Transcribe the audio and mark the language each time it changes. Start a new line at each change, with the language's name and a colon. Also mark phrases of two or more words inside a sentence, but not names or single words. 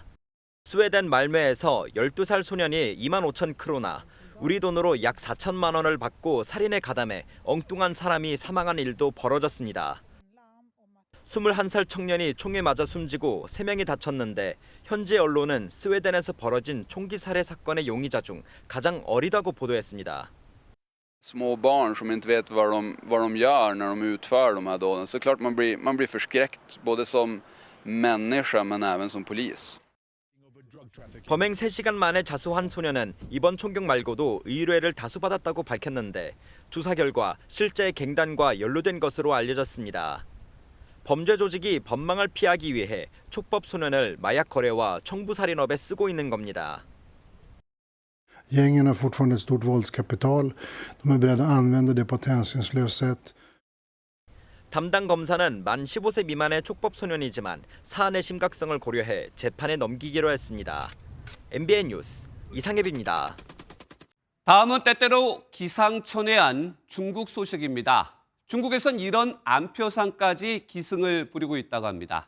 Korean: 스웨덴 말메에서 12살 소년이 2만 5천 크로나, 우리 돈으로 약 4천만 원을 받고 살인에 가담해 엉뚱한 사람이 사망한 일도 벌어졌습니다. 21살 청년이 총에 맞아 숨지고 3명이 다쳤는데 현지 언론은 스웨덴에서 벌어진 총기 살해 사건의 용의자 중 가장 어리다고 보도했습니다.
Swedish: Små barn som inte vet vad de gör när de utför de här dåden. Så klart man blir förskräckt både som människa men även som polis.
Korean: 범행 3시간 만에 자수한 소년은 이번 총격 말고도 의뢰를 다수 받았다고 밝혔는데 조사 결과 실제 갱단과 연루된 것으로 알려졌습니다. 범죄 조직이 법망을 피하기 위해 촉법 소년을 마약 거래와 청부살인업에 쓰고 있는 겁니다.
Swedish: Gängen har fortfarande ett stort våldskapital. De är beredda att använda det på ett hänsynslöst sätt.
Korean: 담당 검사는 만 15세 미만의 촉법 소년이지만 사안의 심각성을 고려해 재판에 넘기기로 했습니다. MBN 뉴스 이상엽입니다. 다음은 때때로 기상천외한 중국 소식입니다. 중국에선 이런 암표상까지 기승을 부리고 있다고 합니다.